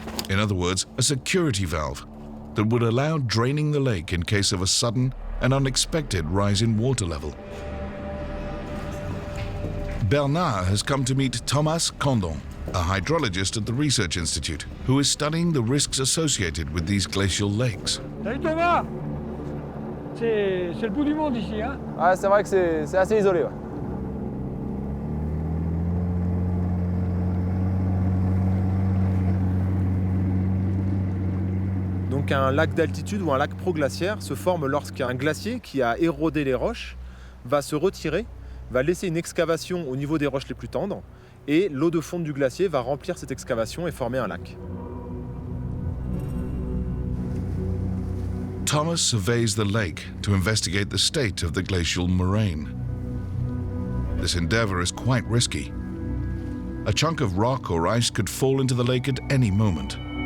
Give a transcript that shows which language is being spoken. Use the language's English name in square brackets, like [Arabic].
[English] In other words, a security valve that would allow draining the lake in case of a sudden and unexpected rise in water level. Bernard has come to meet Thomas Condon, a hydrologist at the Research Institute, who is studying the risks associated with these glacial lakes. [French] Salut Thomas! C'est le bout du monde ici, hein? Ouais, c'est vrai que c'est assez isolé. Ouais. Donc un lac d'altitude ou un lac proglaciaire se forme lorsqu'un glacier qui a érodé les roches va se retirer, va laisser une excavation au niveau des roches les plus tendres et l'eau de fonte du glacier va remplir cette excavation et former un lac. [English] Thomas surveys the lake to investigate the state of the glacial moraine. This endeavor is quite risky. A chunk of rock or ice could fall into the lake at any moment.